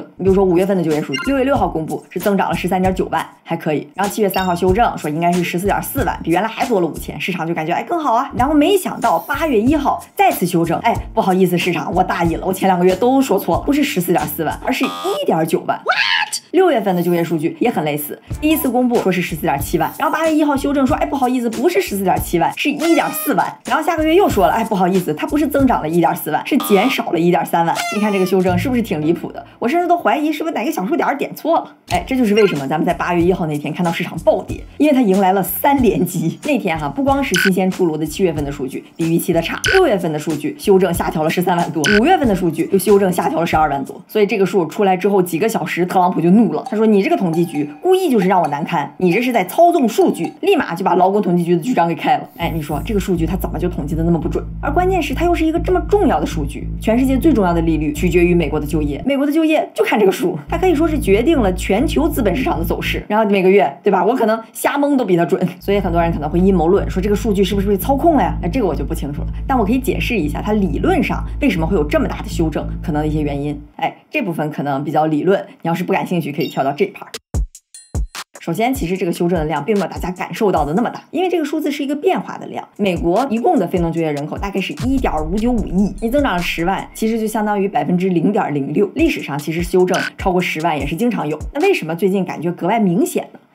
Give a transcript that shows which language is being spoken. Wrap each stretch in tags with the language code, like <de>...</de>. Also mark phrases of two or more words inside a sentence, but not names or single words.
<zh>你比如說5月份的就業數據，6月6號公布是增長了13.9萬，還可以。然後7月3號修正說應該是14.4萬，比原來還多了5000，市場就感覺更好啊。然後沒想到8月1號再次修正，不好意思市場，我大意了，我前2個月都說錯了，不是14.4萬，而是1.9萬。6月份的就業數據也很類似，第一次公布說是14.7萬，然後8月1號修正說，不好意思，不是14.7萬，是1.4萬。然後下個月又說了，不好意思，它不是增長了1.4萬，是減少了1.3萬。你看這個修正是不是挺離譜的？我甚至都懷疑是不是哪個小數點點錯了。這就是為什麼咱們在8月1號那天看到市場暴跌，因為它迎來了3連擊。那天不光是新鮮出爐的7月份的數據比預期的差，6月份的數據修正下調了13萬多，5月份的數據又修正下調了12萬多。所以這個數出來之後幾個小時，特朗普就怒了，他說你這個統計局故意就是讓我難堪，你這是在操縱數據，立馬就把勞工統計局的局長給開了。你說這個數據它怎麼就統計的那麼不準？而關鍵是它又是一個這麼重要的數據，全世界最重要的利率取決於美國的就業，美國的就業就看這個數，它可以說是決定了全球資本市場的走勢。然後每個月對吧，我可能瞎蒙都比它準，所以很多人可能會陰謀論說這個數據是不是被操控了呀？這個我就不清楚了，但我可以解釋一下它理論上為什麼會有這麼大的修正可能的一些原因。這部分可能比較理論，你要是不感興趣可以跳到這 part。首先，其實這個修正的量並沒有大家感受到的那麼大，因為這個數字是一個變化的量。美國一共的非農就業人口大概是1.595億，你增長了10萬，其實就相當於0.06%。歷史上其實修正超過10萬也是經常有，那為什麼最近感覺格外明顯呢？</zh>